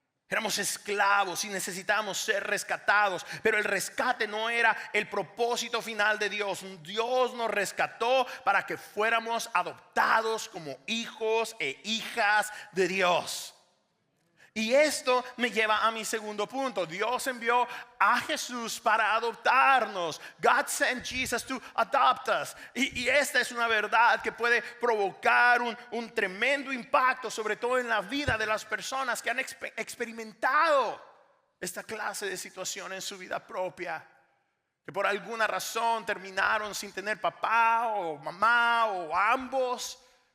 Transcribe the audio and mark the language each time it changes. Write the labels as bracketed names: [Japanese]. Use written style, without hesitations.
[Spanish] Éramos esclavos y necesitábamos ser rescatados, pero el rescate no era el propósito final de Dios. Dios nos rescató para que fuéramos adoptados como hijos e hijas de Dios. Y esto me lleva a mi segundo punto. Dios envió a Jesús para adoptarnos. [English] God sent Jesus to adopt us. [Spanish] Y esta es una verdad que puede provocar un tremendo impacto, sobre todo en la vida de las personas que han experimentado esta clase de situación en su vida propia, que por alguna razón terminaron sin tener papá o mamá o ambos.